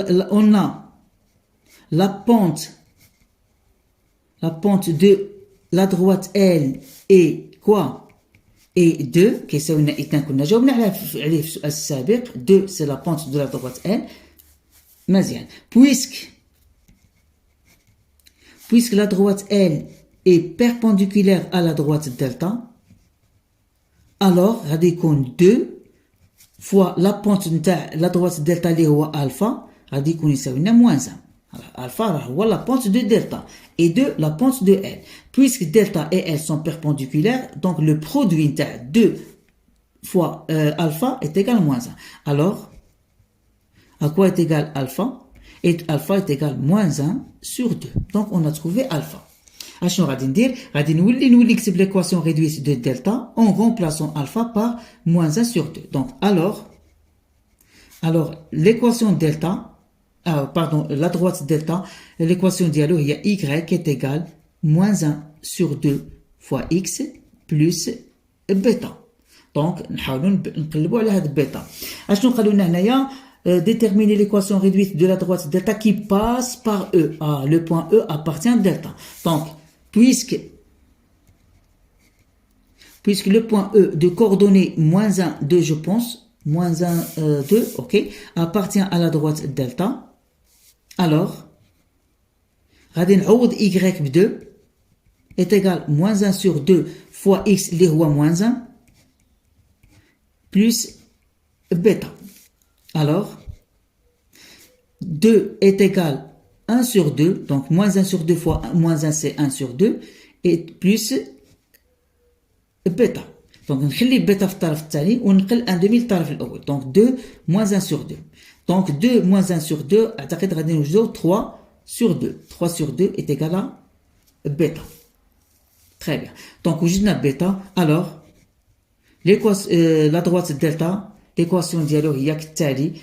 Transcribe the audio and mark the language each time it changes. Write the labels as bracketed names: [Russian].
[French] on a la pente la pente de la droite L est quoi? [Arabic] Et 2 كيساوي 2 كنا جاوبنا عليه في السؤال السابق. [French] 2 c'est la pente de la droite L. [Arabic] مزيان. [French] Puisque la droite L est perpendiculaire à la droite delta, alors [Arabic] غادي يكون [French] 2 fois la pente نتاع la droite delta [Arabic] اللي هو [French] alpha [Arabic] غادي يكون يساوي لنا [French] moins 1. Alpha [Arabic] راه هو [French] la pente de delta et 2 la pente de L. Puisque delta et L sont perpendiculaires, donc le produit نتاع 2 fois alpha est égal moins 1. Alors, à quoi est égal alpha? Et alpha est égal moins 1 sur 2. Donc, on a trouvé alpha. [Arabic] اشنو غادي ندير؟ غادي نولي نكتب [French] l'équation réduite de delta en remplaçant alpha par moins 1 sur 2. Donc, alors l'équation delta, pardon, la droite delta, l'équation dialo, il y a y est égal moins 1 sur 2 fois x plus bêta. [Arabic] Donc, نحاولوا نقلبوا على هاد bêta. اشنو قالوا لنا هنايا؟ [French] Déterminer l'équation réduite de la droite delta qui passe par E. Le point E appartient à delta. Donc, puisque le point E de coordonnées moins 1, 2, je pense, moins 1, 2, ok, appartient à la droite delta, alors, [Arabic] غادي نعوض [French] y ب 2 est égal moins 1 sur 2 fois x [Arabic] اللي هو [French] moins 1 plus bêta. Alors, 2 est égal 1 sur 2, donc moins 1 sur 2 fois moins 1 c'est 1 sur 2, et plus bêta. [Arabic] Donc, نخلي bêta في الطرف الثاني ونقل 1 demi للطرف الأول. [French] Donc, 2 moins 1 sur 2. Donc, 2 moins 1 sur 2, [Arabic] أعتقد غادي نوجدو [French] 3 sur 2. 3 sur 2 est égal à bêta. Très bien. Donc, [Arabic] وجدنا [French] bêta. Alors, la droite delta, l'équation [Arabic] ديالو هي كالتالي.